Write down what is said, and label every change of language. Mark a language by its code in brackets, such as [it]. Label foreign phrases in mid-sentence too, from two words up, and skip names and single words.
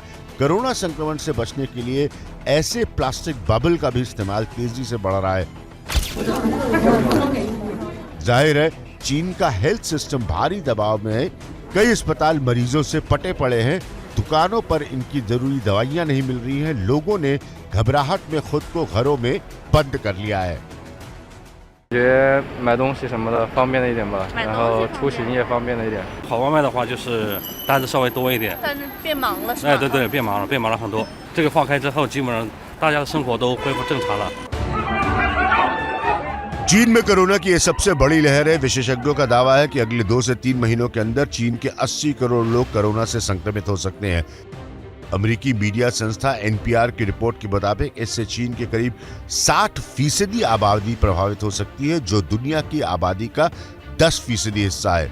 [hi] कोरोना संक्रमण से बचने के लिए ऐसे प्लास्टिक बबल का भी इस्तेमाल तेजी से बढ़ रहा है। जाहिर है चीन का हेल्थ सिस्टम भारी दबाव में है। कई अस्पताल मरीजों से पटे पड़े हैं। दुकानों पर इनकी जरूरी दवाइयां नहीं मिल रही हैं। लोगों ने घबराहट में खुद को घरों में बंद कर लिया है। [zh] 觉得买东西什么的方便了一点吧，然后出行也方便了一点。跑外卖的话，就是单子稍微多一点，但是变忙了是吧？哎，对对，变忙了很多。这个放开之后，基本上大家的生活都恢复正常了。 [hi] चीन में कोरोना की यह सबसे बड़ी लहर है। विशेषज्ञों का दावा है कि अगले 2 से 3 महीनों के अंदर चीन के 80 करोड़ लोग कोरोना से संक्रमित हो सकते हैं। अमेरिकी मीडिया संस्था एनपीआर की रिपोर्ट के मुताबिक इससे चीन के करीब 60% आबादी प्रभावित हो सकती है, जो दुनिया की आबादी का 10% हिस्सा है।